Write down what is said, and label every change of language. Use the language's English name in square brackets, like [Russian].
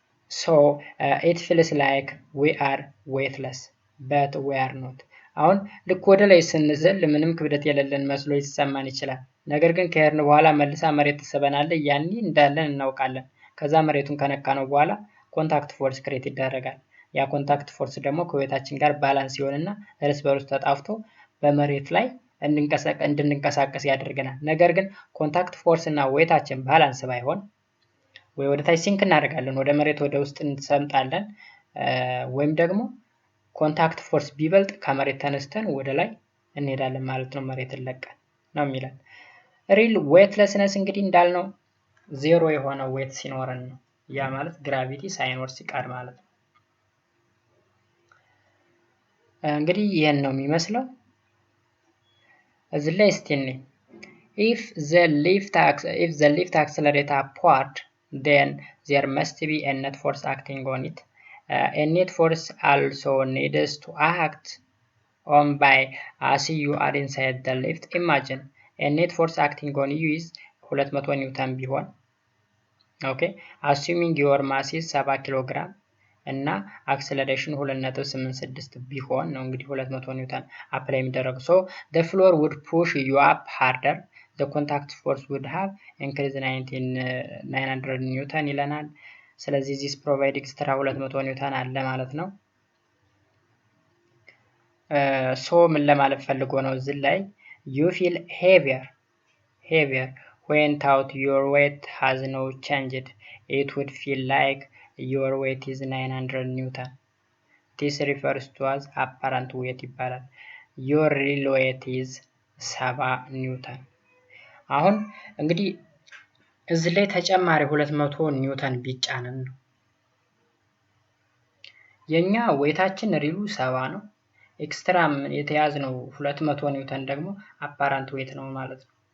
[English] So it feels like we are weightless, but we are not. [Amharic] አሁን ልክ ወደ ላይ ስንዘል ምንም ክብደት የሌለን መስሎ ይሰማን ይችላል። ነገር ግን ከሄድን በኋላ መልሳ መሬት ትስበናለች። ያኔ እንዳለን እናውቃለን። ከዛ መሬቱን ከነካነው በኋላ ኮንታክት ፎርስ ክሬት ይደረጋል። ያ ኮንታክት ፎርስ ደግሞ ከዌታችን ጋር ባላንስ ይሆንና እርስ በርስ ተጣፍቶ በመሬት ላይ እንድንንቀሳቀስ ያደርገናል። ነገር ግን ኮንታክት ፎርስ እና ዌታችን ባላንስ ባይሆን ወይ ወደ ታች ሲንክ እናደርጋለን፣ ወደ መሬት ወደ ውስጥ እንሰምጣለን፣ ወይም ደግሞ ኮንታክት ፎርስ ቢበልጥ ከመሬት ተነስተን ወደ ላይ እንሄዳለን ማለት ነው፣ መሬትን ለቀን ነው የሚለን። ሪል ዌትለስነስ እንግዲህ እንዳልነው ዜሮ የሆነ ዌት ሲኖረን ነው። ያ ማለት ግራቪቲ ሳይኖር ሲቀር ማለት ነው። እንግዲህ ይሄን ነው የሚመስለው። እዚህ ላይ እስቲ [English] if the lift accelerates upward, then there must be a net force acting on it. A net force also needs to act on by as you are inside the lift. Imagine a net force acting on you is 200 ኒውተን ቢሆን okay, assuming your mass is 7 ኪሎግራም እና አክሰለሬሽን 2.86 [Amharic] ቢሆን ነው እንግዲህ 200 ኒውተን አፕላይ የሚደረግ [English] so the floor would push you up harder, the contact force would have increased 900 ኒውተን ይለናል። ስለዚህ this provide extra 200 ኒውተን [Amharic] አለ ማለት ነው። [English] so [Amharic] ምን ለማለት ፈልጎ ነው እዚህ ላይ [English] you feel heavier when thought your weight has no changed, it would feel like your weight is 900 Newton. This refers to as apparent weight [Amharic] ይባላል። [English] Your real weight is 7 [Amharic] ኒውተን። አሁን እንግዲህ እዚህ ላይ ተጨማሪ 200 ኒውተን ቢጫንን ነው። የኛ ዌታችን ሪሉ 7 ነው። ኤክስትራም የተያዝነው 200 ኒውተን ደግሞ አፓራንት ዌት ነው ማለት ነው።